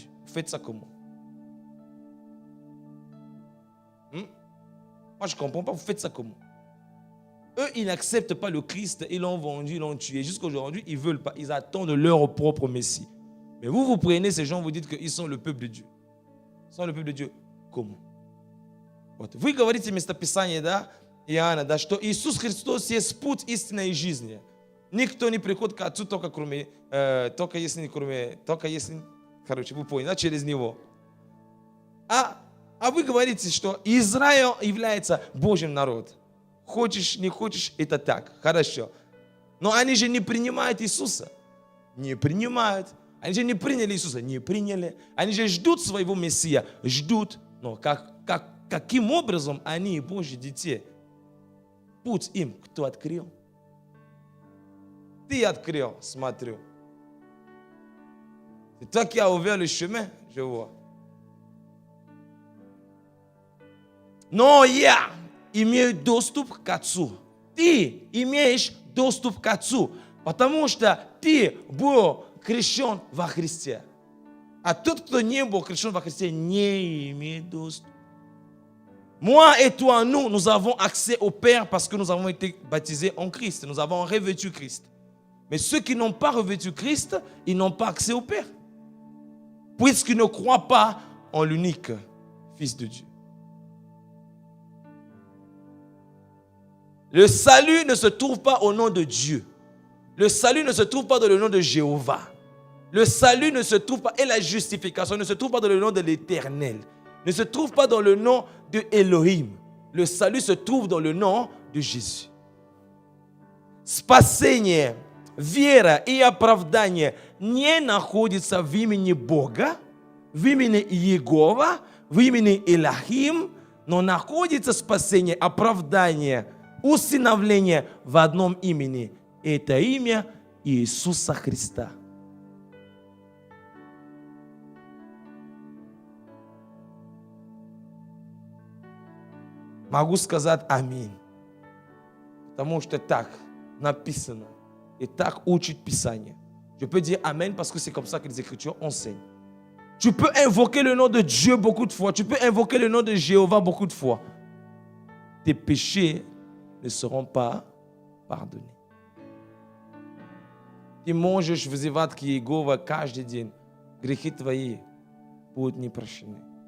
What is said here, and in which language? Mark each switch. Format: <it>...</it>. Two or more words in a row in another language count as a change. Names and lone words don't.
<fr>Vous faites ça comment? Moi, je ne comprends pas. Vous faites ça comment? Eux, ils n'acceptent pas le Christ. Ils l'ont vendu, ils l'ont tué. Jusqu'aujourd'hui, ils ne veulent pas. Ils attendent leur propre Messie. Mais vous prenez ces gens, vous dites qu'ils sont le peuple de Dieu. Ils sont le peuple de Dieu. Comment?</fr> <ru>Вы говорите местописание, да, Иоанна, да, что Иисус Христос есть путь истины и жизни. Никто не приходит к Отцу только если, короче, вы поняли, да, через Него. А вы говорите, что Израиль является Божьим народом. Хочешь, не хочешь, это так, хорошо. Но они же не принимают Иисуса. Не принимают. Они же не приняли Иисуса. Не приняли. Они же ждут своего Мессия. Ждут. Но каким образом они, Божьи дети, путь им кто открыл? Ты открыл, смотрю.</ru> <fr>C'est toi qui as ouvert le chemin, je vois.</fr> <ru>Но я имею доступ к Отцу. Ты имеешь доступ к Отцу, потому что ты был крещен во Христе. А тот, кто не был крещен во Христе, не имеет доступа.</ru> <fr>Moi et toi, nous avons accès au Père parce que nous avons été baptisés en Christ. Nous avons revêtu Christ. Mais ceux qui n'ont pas revêtu Christ, ils n'ont pas accès au Père. Puisqu'ils ne croient pas en l'unique Fils de Dieu. Le salut ne se trouve pas au nom de Dieu. Le salut ne se trouve pas dans le nom de Jéhovah. Le salut ne se trouve pas, et la justification ne se trouve pas dans le nom de l'Éternel. Ne se trouve pas dans le nom de Elohim. Le salut se trouve dans le nom de Jésus.</fr> <ru>Спасение, вера и оправдание не находится в имени Бога, в имени Иегова, в имени Элохим, но находится спасение, оправдание, усыновление в одном имени. Это имя Иисуса Христа. Могу сказать аминь. Потому что так написано. Et так учит Писание.</ru> <fr>Je peux dire amen parce que c'est comme ça que les Écritures enseignent. Tu peux invoquer le nom de Dieu beaucoup de fois. Tu peux invoquer le nom de Jéhovah beaucoup de fois. Tes péchés ne seront pas pardonnés.</fr> <ru>Ты можешь вызывать к Иегове каждый день. Грехи твои будут не прощены.</ru>